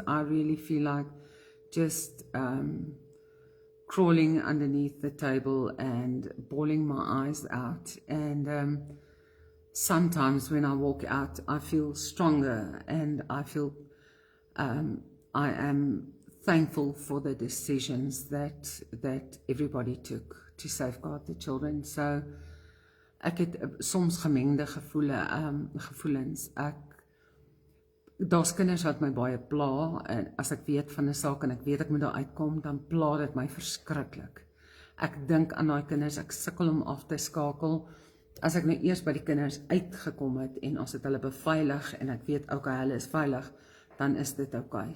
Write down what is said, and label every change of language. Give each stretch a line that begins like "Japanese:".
English: I really feel like just crawling underneath the table and bawling my eyes out, and sometimes when I walk out, I feel stronger, and I feel I am thankful for the decisions that everybody took to safeguard the children.
Afrikaans: So ek het soms gemengde gevoelens. Daar's kinders wat my baie pla, en as ek weet van 'n saak en ek weet ek moet daar uitkom, dan pla dit my verskriklik. Ek dink aan daai kinders, ek sukkel om af te skakel. As ek nou eers by die kinders uitgekom het en ons het hulle beveilig en ek weet okay, hulle is veilig, dan is dit okay.